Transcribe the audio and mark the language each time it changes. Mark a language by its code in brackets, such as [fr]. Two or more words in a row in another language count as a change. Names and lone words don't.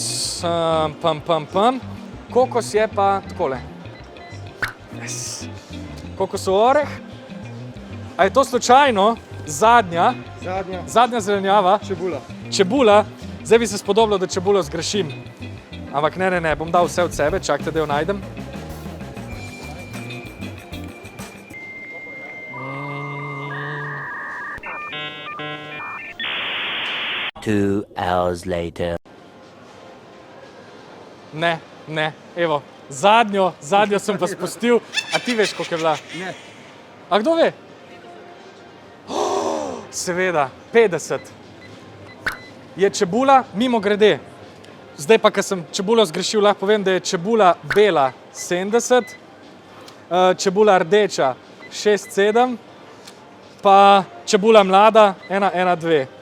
[sl] Pam. Kokos je pa takole. Yes. Kokosov oreh. A je to slučajno zadnja zelenjava? Čebula. Čebula. Zdaj bi se spodobilo, da čebulo zgrešim. Ampak ne, bom dal vse od sebe, čakajte, da jo najdem. [en] Two hours later. [sl] Ne, evo, zadnjo sem pa spustil, a ti veš, koliko je bila? Ne. A kdo ve? Seveda, 50. Je čebula, mimo grede. Zdaj pa, ko sem čebulo zgrešil, lahko povem, da je čebula bela 70, čebula rdeča 6,7, pa čebula mlada 1,12.